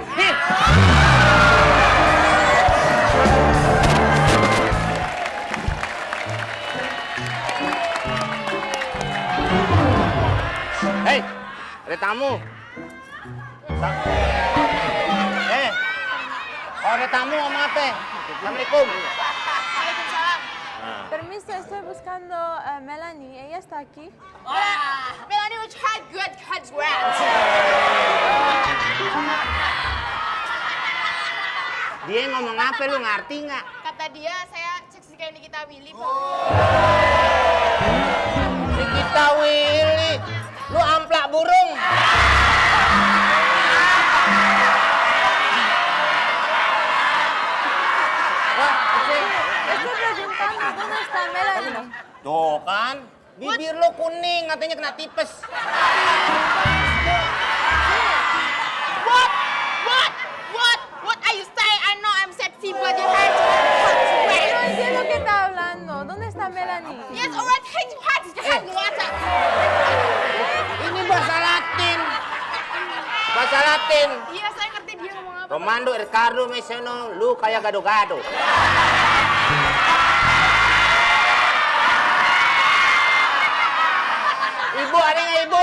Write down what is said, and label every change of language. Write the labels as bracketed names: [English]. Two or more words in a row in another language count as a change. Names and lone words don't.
[Indonesian] Nih. Hei, ada tamu. Kalau ada tamu ngomong apa? Assalamualaikum. Waalaikumsalam. [Spanish] Permiso, estoy buscando Melanie. ¿Ella está aquí? Hola, Melanie, [English] which had good cuts grand. [Indonesian] Dia ngomong apa lu ngerti nggak? Kata dia, saya seksi kayak Nikita Willy, Pak. Si kita Willy, lu amplak burung. [Spanish] Estoy preguntando dónde está Melanie. [Indonesian] Tuh kan, bibir lu kuning, katanya kena tipes. [English] What are you saying? I know I'm sexy, but your hair cuts [Spanish] No [English] grand. [Spanish] entiendo qué está hablando. ¿Dónde está Melanie? [English] Yes, alright, change parts. You have water. [Indonesian] Ini bahasa Latin. Bahasa Latin. Iya, saya ngerti dia ngomong apa. Romando Ricardo Meseno, lu kayak gado-gado. Ibu, ada nggak ibu?